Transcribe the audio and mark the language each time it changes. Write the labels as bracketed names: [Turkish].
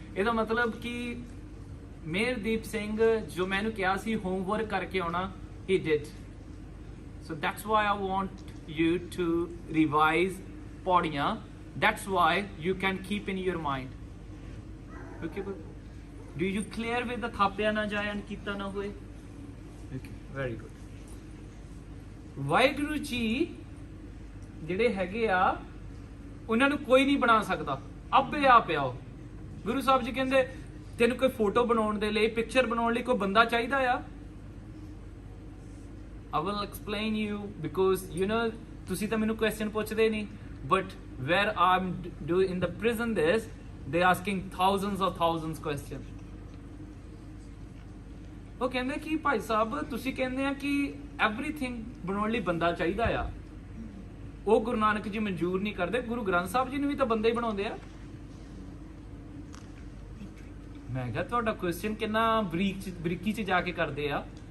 [Punjabi] ਇਹਦਾ ਮਤਲਬ ਕਿ ਮੇਹਰਦੀਪ ਸਿੰਘ ਜੋ ਮੈਨੂੰ ਕਿਹਾ ਸੀ ਹੋਮਵਰਕ ਕਰਕੇ ਆਉਣਾ, [English] he did. So that's why I want you to revise ਪੌੜੀਆਂ. That's why you can keep in your mind. Okay, but do you clear with the [Punjabi] ਥਾਪਿਆ ਨਾ ਜਾਏ [English] and [Punjabi] ਕੀਤਾ ਨਾ ਹੋਏ? [English] Okay, very good. [Punjabi] Waheguru ji ਜਿਹੜੇ ਹੈਗੇ ਆ ਉਹਨਾਂ ਨੂੰ ਕੋਈ ਨਹੀਂ ਬਣਾ ਸਕਦਾ, ਆਪੇ ਆਪ ਆਓ. ਗੁਰੂ ਸਾਹਿਬ ਜੀ ਕਹਿੰਦੇ ਤੈਨੂੰ ਕੋਈ ਫੋਟੋ ਬਣਾਉਣ ਦੇ ਲਈ, ਪਿਕਚਰ ਬਣਾਉਣ ਲਈ ਕੋਈ ਬੰਦਾ ਚਾਹੀਦਾ ਆ. [English] I will explain you because you know [Punjabi] ਤੁਸੀਂ ਤਾਂ ਮੈਨੂੰ ਕੁਐਸਚਨ ਪੁੱਛਦੇ ਨਹੀਂ, [English] but where I'm doing in the prison this, they asking thousands questions. [Punjabi] ਉਹ ਕਹਿੰਦੇ ਕਿ ਭਾਈ ਸਾਹਿਬ ਤੁਸੀਂ ਕਹਿੰਦੇ ਆ ਕਿ everything ਬਣਾਉਣ ਲਈ ਬੰਦਾ ਚਾਹੀਦਾ ਆ. ਉਹ ਗੁਰੂ ਨਾਨਕ ਜੀ ਮਨਜ਼ੂਰ ਨਹੀਂ ਕਰਦੇ. ਗੁਰੂ ਗ੍ਰੰਥ ਸਾਹਿਬ ਜੀ ਨੂੰ ਵੀ ਤਾਂ ਬੰਦੇ ਹੀ ਬਣਾਉਂਦੇ ਆ. ਮੈਂ ਕਿਹਾ ਤੁਹਾਡਾ ਕੁਐਸਚਨ ਕਿੰਨਾ ਬਰੀਕੀ ਚ ਜਾ ਕੇ ਕਰਦੇ ਆ.